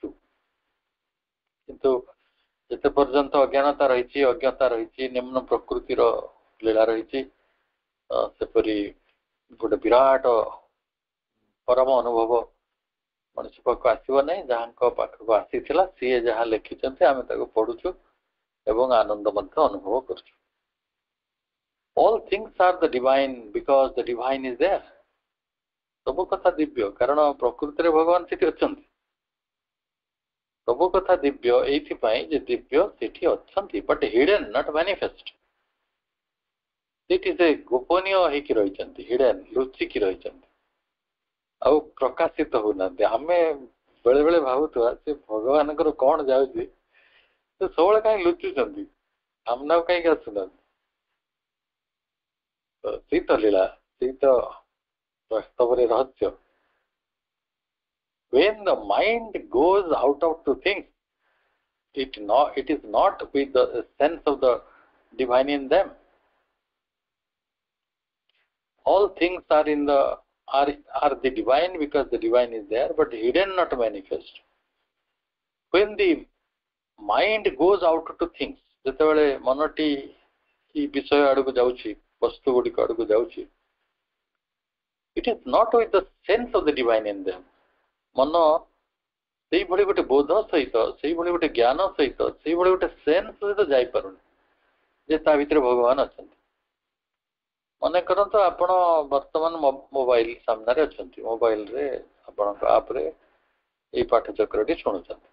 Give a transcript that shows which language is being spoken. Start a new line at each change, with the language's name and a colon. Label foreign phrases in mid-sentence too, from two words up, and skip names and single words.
Odia: କିନ୍ତୁ ଯେତେ ପର୍ଯ୍ୟନ୍ତ ଅଜ୍ଞାନତା ରହିଛି, ଅଜ୍ଞତା ରହିଛି, ନିମ୍ନ ପ୍ରକୃତିର ଲୀଳା ରହିଛି, ସେପରି ଗୋଟେ ବିରାଟ ପରମ ଅନୁଭବ ମଣିଷ ପାଖକୁ ଆସିବ ନାହିଁ। ଯାହାଙ୍କ ପାଖକୁ ଆସିଥିଲା ସିଏ ଯାହା ଲେଖିଛନ୍ତି ଆମେ ତାକୁ ପଢୁଛୁ ଏବଂ ଆନନ୍ଦ ମଧ୍ୟ ଅନୁଭବ କରୁଛୁ।
English: All things are the divine because the divine is there।
Odia: ସବୁ କଥା ଦିବ୍ୟ, କାରଣ ପ୍ରକୃତିରେ ଭଗବାନ ସେଠି ଅଛନ୍ତି। ସବୁ କଥା ଦିବ୍ୟ ଏଇଥିପାଇଁ ଯେ ଦିବ୍ୟ ସେଠି ଅଛନ୍ତି,
English: but hidden not manifest.
Odia: ସେଠି ସେ ଗୋପନୀୟ ହେଇକି ରହିଛନ୍ତି, ହିଡେନ୍ ଲୁଚିକି ରହିଛନ୍ତି ଆଉ ପ୍ରକାଶିତ ହଉନାହାନ୍ତି। ଆମେ ବେଳେ ବେଳେ ଭାବୁଥିବା ସେ ଭଗବାନଙ୍କର କଣ ଯାଉଛି, ସେ ସବୁବେଳେ କାହିଁ ଲୁଚୁଛନ୍ତି, ସାମ୍ନାକୁ କାହିଁକି ଆସୁନାହାନ୍ତି। ସେଇ ତ ଲୀଳା, ସେଇ ତ ବାସ୍ତବରେ ରହସ୍ୟ।
English: When the mind goes out of to things, it is not with the sense of the divine in them. All things are in the are the divine because the divine is there, but hidden, not manifest. When the mind goes out to things,
Odia: ଯେତେବେଳେ ମନଟି ಈ ବିଷୟ ଆଡକୁ ଯାଉଛି, ବସ୍ତୁ ଗୁଡ଼ିକ ଆଡକୁ ଯାଉଛି,
English: it is not with the sense of the divine in them.
Odia: ମନ ସେଇଭଳି ଗୋଟେ ବୋଧ ସହିତ, ସେଇଭଳି ଗୋଟେ ଜ୍ଞାନ ସହିତ, ସେଇଭଳି ଗୋଟେ ସେନ୍ସ ସହିତ ଯାଇପାରୁନି ଯେ ତା ଭିତରେ ଭଗବାନ ଅଛନ୍ତି। ମନେ କରନ୍ତୁ ଆପଣ ବର୍ତ୍ତମାନ ମୋବାଇଲ ସାମ୍ନାରେ ଅଛନ୍ତି, ମୋବାଇଲରେ ଆପଣଙ୍କ ଆପରେ ଏଇ ପାଠଚକ୍ରଟି ଶୁଣୁଛନ୍ତି।